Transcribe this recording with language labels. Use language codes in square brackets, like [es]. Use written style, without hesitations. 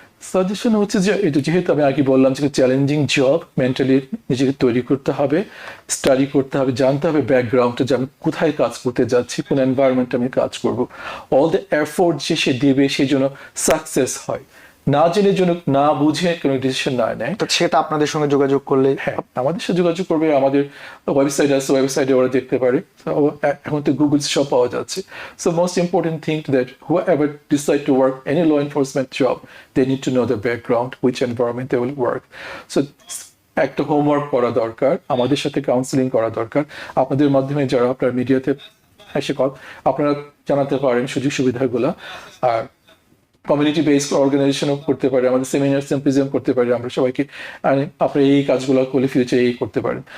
[bn] Suggestion হচ্ছে যে এটা যেহেতু আমি আগে বললাম যে চ্যালেঞ্জিং জব, মেন্টালি নিজেকে তৈরি করতে হবে, স্টাডি করতে হবে, জানতে হবে ব্যাকগ্রাউন্ডটা, যে আমি কোথায় কাজ করতে যাচ্ছি, কোন এনভায়রনমেন্টে আমি কাজ করব, অল দ্য এফোর্ট যে সে দেবে সেই জন্য সাকসেস হয়। না জেনে জন্য, না বুঝে কোনো ডিসিশন না নেয়, তো সেটা আপনাদের সঙ্গে যোগাযোগ করলে, হ্যাঁ আমাদের সাথে যোগাযোগ করবে। আমাদের ওয়েবসাইট আছে, ওয়েবসাইটে ওরা দেখতে পারে, এখন তো গুগল সব পাওয়া যাচ্ছে। [en] So most important thing that whoever decide to work any law enforcement job, they need to know the background, which environment they will work. [bn] So একটা হোমওয়ার্ক করা দরকার, আমাদের সাথে কাউন্সিলিং করা দরকার। আপনাদের মাধ্যমে যারা আপনার মিডিয়াতে এসে আপনারা জানাতে পারেন সুযোগ সুবিধাগুলো। আর কমিউনিটি বেসড অর্গানাইজেশনও করতে পারি, আমাদের সেমিনার সিম্পোজিয়াম করতে পারি, আমরা সবাইকে আপনি এই কাজগুলো করলে ফিউচারে এই করতে পারেন।